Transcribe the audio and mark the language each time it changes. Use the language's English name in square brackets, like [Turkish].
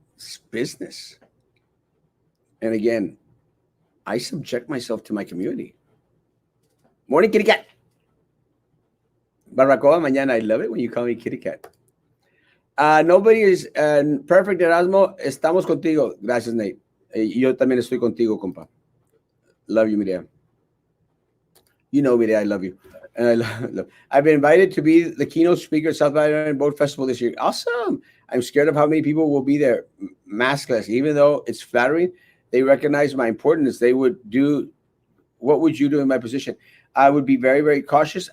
[English] It's business. And again, I subject myself to my community. Morning, kitty cat. [Spanish] Barbacoa mañana. [English] I love it when you call me kitty cat. Nobody is perfect, Erasmo. [Spanish] Estamos contigo. Gracias, Nate. Yo también estoy contigo, compa. [English] Love you, Mireya. You know, Mireya, I love you. And I've been invited to be the keynote speaker at South Valley Boat Festival this year. Awesome. I'm scared of how many people will be there. Maskless. Even though it's flattering, they recognize my importance. They would do, what would you do in my position? I would be very, very cautious.